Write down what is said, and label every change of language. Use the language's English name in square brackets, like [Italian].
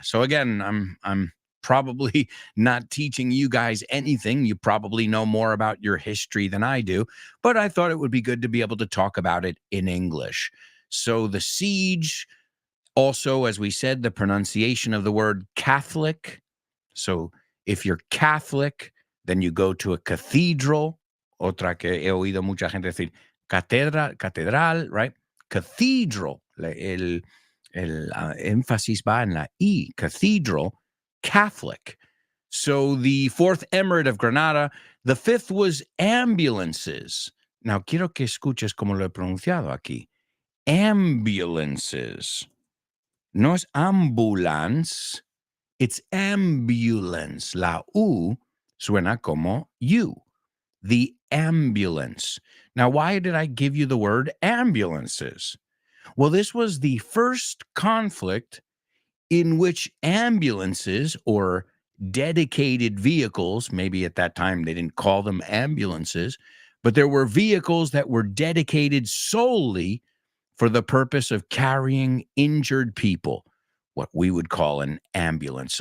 [English] So again, I'm probably not teaching you guys anything. You probably know more about your history than I do, but I thought it would be good to be able to talk about it in English. So the siege, also, as we said, the pronunciation of the word Catholic. So if you're Catholic, then you go to a cathedral. [Spanish] Otra que he oído mucha gente decir, catedral, [English] right? [Spanish] Cathedral. El énfasis va en la I, cathedral, Catholic. [English] So the fourth emirate of Granada, the fifth was ambulances. [Spanish] Now, quiero que escuches como lo he pronunciado aquí. [English] Ambulances. [Spanish] No es ambulance, [English] it's ambulance. [Spanish] La U suena como U. [English] The ambulance. Now, why did I give you the word ambulances? Well, this was the first conflict in which ambulances or dedicated vehicles, maybe at that time they didn't call them ambulances, but there were vehicles that were dedicated solely for the purpose of carrying injured people, what we would call an ambulance.